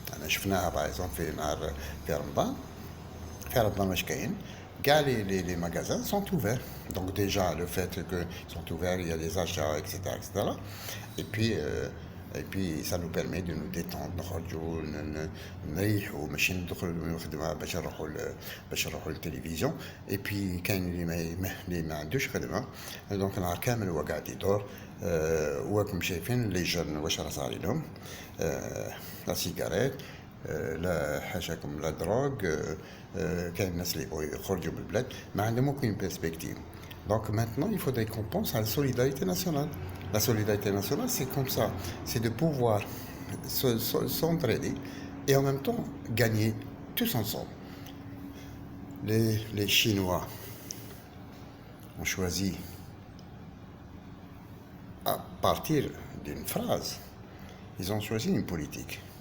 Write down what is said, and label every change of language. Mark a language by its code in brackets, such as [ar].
[ar] انا شفناها باغ اكزومبل في نهار في رمضان واش كاين كاع [fr] les magasins sont ouverts. Donc déjà le fait que ils sont ouverts, il y a des achats etc. Et puis ça nous permet de nous détendre [ar] نخرجوا نريحوا ماشي ندخلوا الخدمه باش نروحوا للتلفزيون. اي بي كاين اللي ما عندوش خدمه دونك نهار كامل هو قاعد يدور وراكم شايفين لي جون واش راه صار لهم لا سيجاريت لا حاشاكم لا دروغ كاين الناس اللي يبغوا يخرجوا من البلاد ما عندهم [fr] aucune perspective. Donc maintenant, il faudrait qu'on pense à la solidarité nationale. La solidarité nationale, c'est comme ça. C'est de pouvoir s'entraider et en même temps gagner tous ensemble. Les Chinois ont choisi, à partir d'une phrase, ils ont choisi une politique.